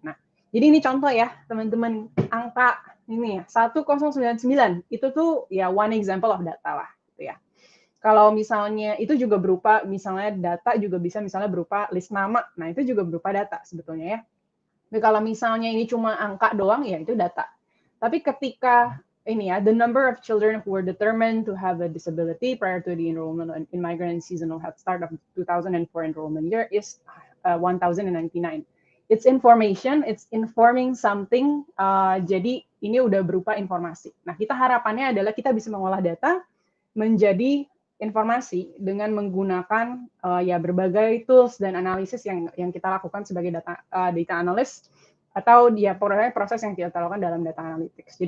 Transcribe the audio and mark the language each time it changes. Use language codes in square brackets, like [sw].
[id] Nah, jadi ini contoh ya, teman-teman, angka ini ya, 1099 itu tuh ya [en] one example of data [id] lah, gitu ya. Kalau misalnya itu juga berupa misalnya data juga bisa misalnya berupa list nama. Nah, itu juga berupa data sebetulnya ya. Tapi kalau misalnya ini cuma angka doang, ya itu data. Tapi ketika ini ya, [en] the number of children who were determined to have a disability prior to the enrollment in migrant and seasonal head start of 2004 enrollment year is 1,099. It's information, it's informing something. [id] Jadi ini udah berupa informasi. Nah, kita harapannya adalah kita bisa mengolah data menjadi informasi dengan menggunakan ya berbagai tools dan analisis yang kita lakukan sebagai data analyst atau dia proses yang kita lakukan dalam data analytics.